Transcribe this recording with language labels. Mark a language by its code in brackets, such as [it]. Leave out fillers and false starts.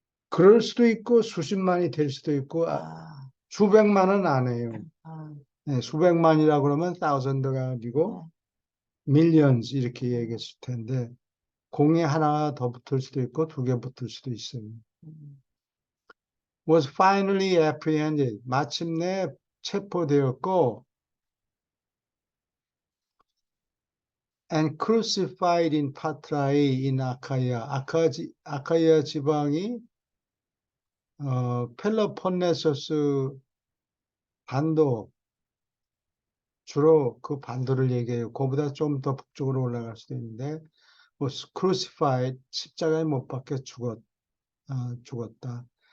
[ko] 그럴 수도 있고 수십만이 될 수도 있고 수백만은 안 해요. 수백만이라고 그러면 thousand가 아니고 millions 이렇게 얘기했을 텐데 공이 하나 더 붙을 수도 있고 두 개 붙을 수도 있어요. [en] Was finally apprehended. [ko] 마침내 체포되었고 [en] and crucified in Patrae in Achaia. [ko] 아카이아 지방이 펠로폰네소스 반도 주로 그 반도를 얘기해요. 그보다 좀 더 북쪽으로 올라갈 수도 있는데 [en] was crucified [ko] 십자가에 못 박혀 죽었다.